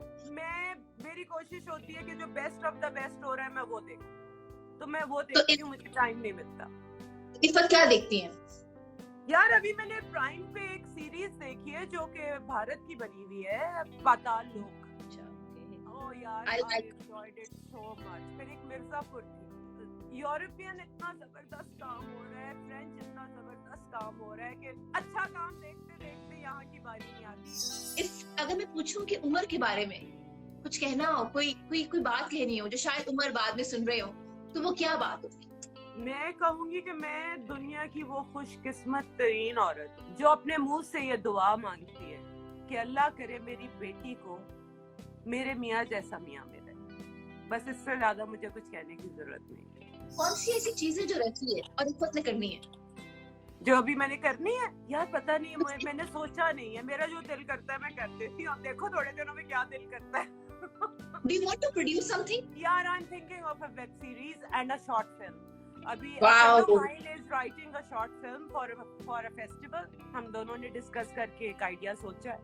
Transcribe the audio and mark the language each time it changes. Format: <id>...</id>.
<hi>मेरी कोशिश होती है कि जो बेस्ट ऑफ द बेस्ट हो रहा है मैं वो देखूं, तो मैं वो देखती हूँ, मुझे टाइम नहीं मिलता। इफ़त क्या देखती हैं? यार अभी मैंने प्राइम पे एक सीरीज देखी है जो कि भारत की बनी हुई है, पाताल लोक। ओह यार,</hi> <en>I enjoyed it so much।</en> <hi>फिर एक मिर्जापुर थी। यूरोपियन इतना जबरदस्त काम हो रहा है, फ्रेंच इतना जबरदस्त काम हो रहा है कि अच्छा काम देखते देखते यहाँ की बारी नहीं आती। अगर मैं पूछूं कि उमर के बारे में कुछ कहना हो, कोई बात कहनी हो जो शायद उमर बाद में सुन रहे हो, तो वो क्या बात होगी? मैं कहूंगी कि मैं दुनिया की वो खुशकिस्मत तरीन औरत जो अपने मुंह से ये दुआ मांगती है कि अल्लाह करे मेरी बेटी को मेरे मियाँ जैसा मियाँ मिले। बस इससे ज्यादा मुझे कुछ कहने की जरूरत नहीं। कौन सी ऐसी चीजें जो रहती है और इफ़त ने करनी है? जो अभी मैंने करनी है यार पता नहीं, मैंने सोचा नहीं है। मेरा जो दिल करता है मैं कर देती हूँ। अब देखो थोड़े दिनों में क्या दिल करता है।</hi> <en>Do you want to produce something? यार I'm thinking of a web series and a short film।</en> <hi>अभी</hi> <en>Wow. mine is writing a short film for a festival।</en> <hi>हम दोनों ने डिस्कस करके एक आइडिया सोचा।</hi>